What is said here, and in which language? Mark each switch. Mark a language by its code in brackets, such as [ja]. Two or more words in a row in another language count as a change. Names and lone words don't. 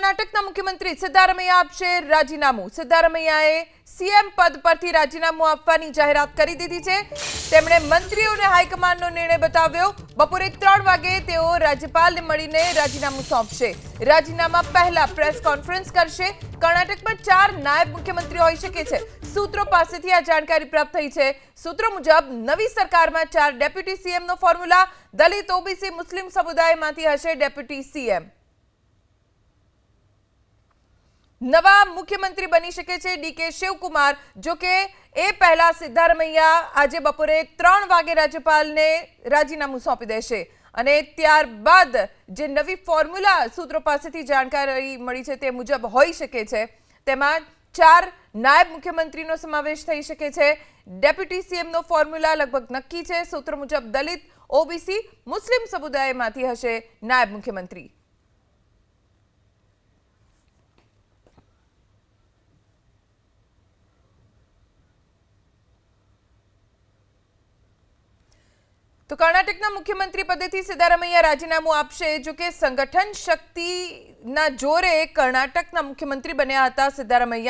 [gu] કર્ણાટકના મુખ્યમંત્રી સિદ્ધારમૈયા આપશે રાજીનામું। સિદ્ધારમૈયાએ સીએમ પદ પરથી રાજીનામું આપવાની જાહેરાત કરી દીધી છે। તેમણે મંત્રીઓને હાઈકમાન્ડનો નિર્ણય બતાવ્યો। બપોરે 3 વાગે તેઓ રાજ્યપાલને મળીને રાજીનામું સોંપશે। રાજીનામા પહેલા [en] press conference [gu] કરશે। કર્ણાટકમાં 4 નાયબ મુખ્યમંત્રી હોઈ શકે છે। સૂત્રો પાસેથી આ જાણકારી પ્રાપ્ત થઈ છે। સૂત્રો મુજબ નવી સરકારમાં 4 [en] deputy CM [gu] નો ફોર્મ્યુલા દલિત ઓબીસી મુસ્લિમ સમુદાયમાંથી હશે [en] deputy CM. [gu] નવા મુખ્યમંત્રી બની શકે છે ડીકે શિવકુમાર। જો કે એ પહેલા સિદ્ધારમૈયા આજ બપોરે 3 વાગે રાજ્યપાલને રાજીનામું સોંપી દેશે અને ત્યારબાદ જે નવી ફોર્મ્યુલા સૂત્રો પાસેથી જાણકારી મળી છે તે મુજબ હોઈ શકે છે। તેમાં 4 નાયબ મુખ્યમંત્રીનો સમાવેશ થઈ શકે છે। [en] deputy CM [gu] ફોર્મ્યુલા લગભગ નક્કી છે। સૂત્રો મુજબ દલિત ઓબીસી મુસ્લિમ સમુદાયમાંથી હશે નાયબ મુખ્યમંત્રી। તો કર્ણાટકના મુખ્યમંત્રી પદેથી સિદ્ધારમૈયા રાજીનામું આપશે। જો કિ સંગઠન શક્તિના જોરે કર્ણાટકના મુખ્યમંત્રી બન્યા હતા સિદ્ધારમૈયા।